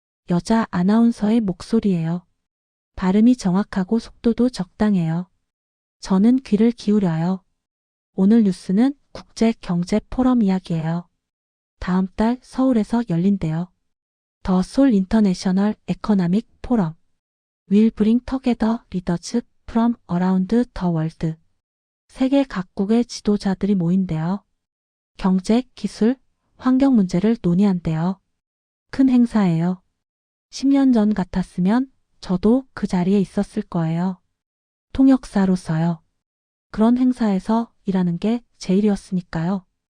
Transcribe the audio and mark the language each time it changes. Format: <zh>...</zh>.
<ko>여자 아나운서의 목소리예요. 발음이 정확하고 속도도 적당해요. 저는 귀를 기울여요. 오늘 뉴스는 국제경제포럼 이야기예요. 다음 달 서울에서 열린대요.</ko> <en>더 솔 인터내셔널 에코노믹 포럼. Will bring together leaders from around the world.</en> <ko>세계 각국의 지도자들이 모인대요. 경제, 기술, 환경 문제를 논의한대요. 큰 행사예요. 10년 전 같았으면 저도 그 자리에 있었을 거예요. 통역사로서요. 그런 행사에서 일하는 게 제 일이었으니까요.</ko>